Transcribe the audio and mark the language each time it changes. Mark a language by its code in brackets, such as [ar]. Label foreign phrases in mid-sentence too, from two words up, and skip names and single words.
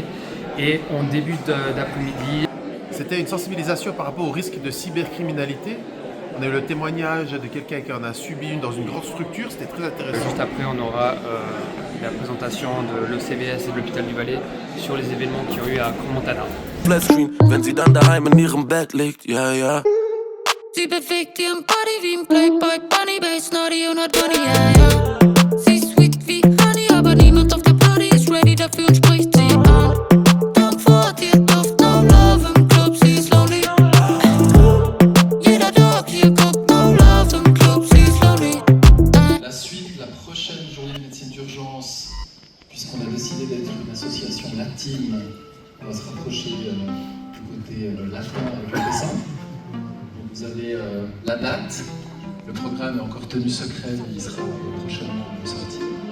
[fr] Et en début d'après-midi... C'était une sensibilisation par rapport au risque de cybercriminalité. On a eu le témoignage de quelqu'un qui en a subi une dans une grande structure, c'était très intéressant. Juste après, on aura la présentation de l'ECBS et de l'hôpital du Valais sur les événements qui ont eu à Crans-Montana. [de] Flatscreen, wenn sie dann daheim in ihrem Bett liegt, ja, ja. Sie bewegt ihren Body wie ein Playboy Bunny, Bass, naughty und funny, ja, ja. Sie ist sweet wie Honey, aber niemand auf der Party ist ready dafür und spricht sie an. Tom Ford, ihr Duft, [en] no love [de] im Club, sie ist lonely. Jeder Dog hier guckt, [en] no love [de] im Club, sie ist lonely. [fr] La suite, la prochaine journée de médecine d'urgence, puisqu'on a décidé d'être une association latine, on va se rapprocher du côté latin avec le dessin. Vous avez la date, le programme est encore tenu secret, mais il sera prochainement sorti.